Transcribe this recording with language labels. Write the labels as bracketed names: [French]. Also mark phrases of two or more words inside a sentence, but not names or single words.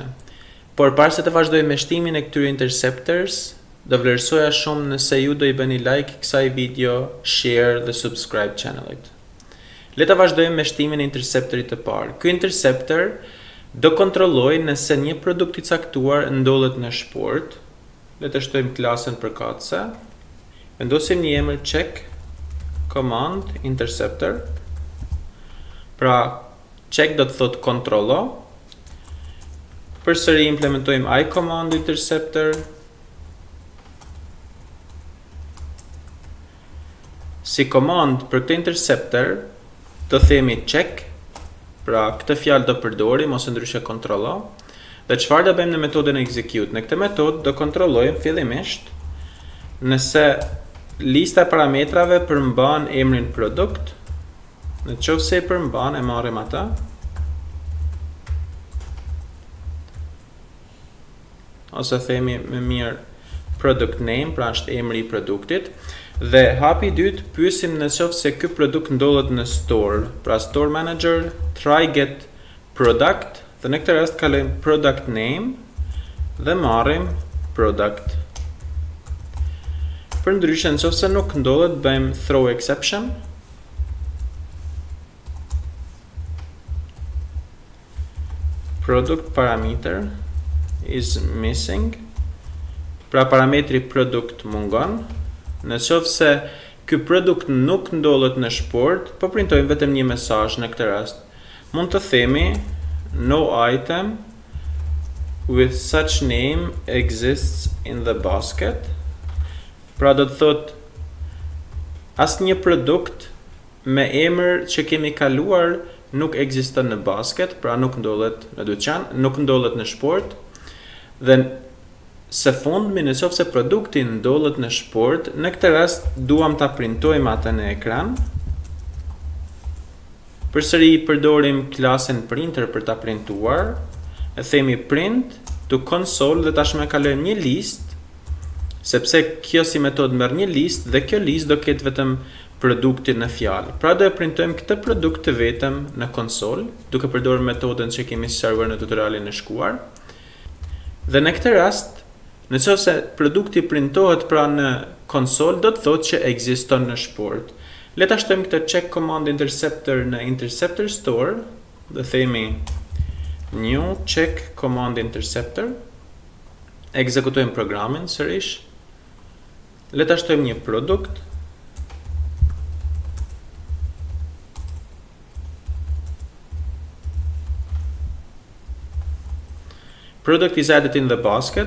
[Albanian] Por para se të vazhdojmë me shtimin e këtyre interceptors, do vlerësoja shumë nëse ju do i bëni like kësaj video, share dhe subscribe channelit. Le të vazhdojmë me shtimin e interceptorit të parë. Ky interceptor do kontrollojë nëse një produkt i caktuar ndodhet në shport. Le të shtojmë klasën përkatëse. Vendosim një emër [English] check command interceptor. [Albanian] Pra check do të thotë kontrollo. Përsëri implementojmë [English] I command interceptor. [Albanian] Si command për këtë interceptor do themi check. Pra këtë fjalë do përdorim ose ndryshe kontrollo. Dhe çfarë do bëjmë në metodën execute? Në këtë metodë do kontrollojmë fillimisht nëse lista e parametrave përmban emrin produkt. Nëse e përmban, e marrim ata. Ose themi me mirë [English] product name, [Albanian] pra është emri i produktit. Dhe hapi i dytë pyesim nëse ky produkt ndodhet në store. [English] Pra store manager try get product. [Albanian] Dhe në këtë rast kalojmë [English] product name [Albanian] dhe marrim product. Për ndryshe nëse nuk ndodhet, bëjmë [English] throw exception. Product parameter is missing. [Albanian] Pra parametri produkt mungon. Nëse ky produkt nuk ndodhet në shport, po printojmë vetëm një mesazh në këtë rast. Mund të themi [English] no item with such name exists in the basket. [Albanian] Pra do të thot asnjë produkt me emër që kemi kaluar nuk ekziston në basket, pra nuk ndodhet në dyqan, nuk ndodhet në shport. Dhe së fundmi nëse produkti ndodhet në shport, në këtë rast duam ta printojmë atë në ekran. Përsëri përdorim klasën printer për ta printuar. E themi [English] print to console [Albanian] dhe tashmë kalojmë një listë, sepse kjo si metodë merr një listë dhe kjo listë do ketë vetëm produktin në fjalë. Pra do e printojmë këtë produkt të vetëm në konsol, duke përdorur metodën që kemi sqaruar në tutorialin e shkuar. Dhe në këtë rast, nëse produkti printohet pra në konsol, do të thotë që ekziston në shport. Le ta shtojmë këtë [English] check command interceptor [Albanian] në [English] interceptor store [Albanian] dhe themi [English] new check command interceptor. [Albanian] Ekzekutojmë programin sërish. Le ta shtojmë një produkt. [English] Product is added in the basket.